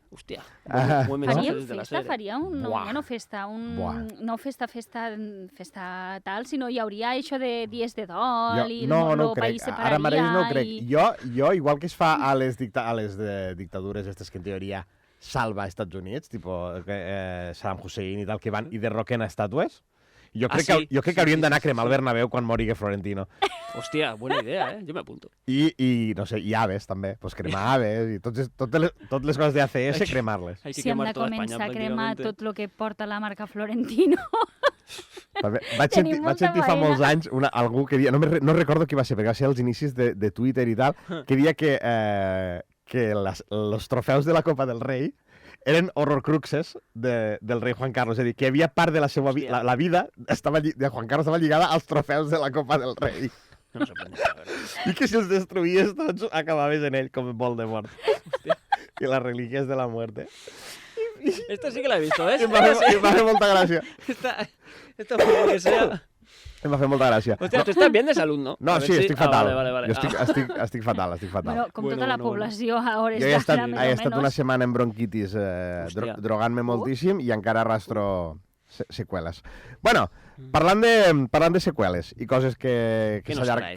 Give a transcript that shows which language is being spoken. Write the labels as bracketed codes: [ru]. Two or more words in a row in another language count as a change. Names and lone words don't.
[ca] Hostia, Ah. [es] buen mensaje [ca] Faríem [es] desde la [ca] festa, [es] serie. [ca] faria un... No, Buah. ja no festa, Buah. no festa tal, sinó hi hauria això de dies de dol i no el crec. país separaria. Ara mateix no crec. I... Jo, igual que es fa a les dictadures aquestes que en teoria salva als Estats Units, tipo Saddam Hussein i tal, que van i derroquen estàtues, jo Ah, crec, sí, jo crec sí, que hauríem sí, d'anar sí, a cremar sí. el Bernabéu quan mori Florentino. [es] Hostia, buena idea, ¿eh? Yo me apunto. [ca] I no sé, i aves també, pues cremar aves i totes les coses d'ACS, cremar-les. [es] Hay que [ca] Si hem [es] quemar [ca] de [es] toda España [ca] començar a cremar [es] prácticamente. [ca] tot el que porta la marca Florentino. Vaig Tenim sentir molta fa faena. molts anys algú que dia, no recordo qui va ser, perquè va ser als inicis de Twitter i tal, que dia que los trofeus de la Copa del Rei eren horrorcruxes del rei Juan Carlos. És a dir, que hi havia part de la seva Hòstia. la vida de Juan Carlos estava lligada als trofeus de la Copa del Rei. [es] No me sorprende, la verdad. [ca] I que si els destruïes tots, acabaves en ell, com Voldemort. I les relíquies de la muerte. [es] Esta sí que la he visto, ¿ves? [ca] I em va fer molta gràcia. [es] Esta por lo que sea... [ca] Em va fer molta gràcia. [es] Hostia, tú estás bien de salud, ¿no? [ca] No, [es] A ver [ca] sí, si- estic fatal. Vale. Jo estic fatal. Bueno, com Bueno, tota la bueno, població a hores Jo he estat, d'ara, més he o estat una menys. setmana en bronquitis, Hòstia. drogant-me moltíssim i encara arrastro seqüeles. Bueno, parlant de seqüeles i coses que [es] Què nos traes?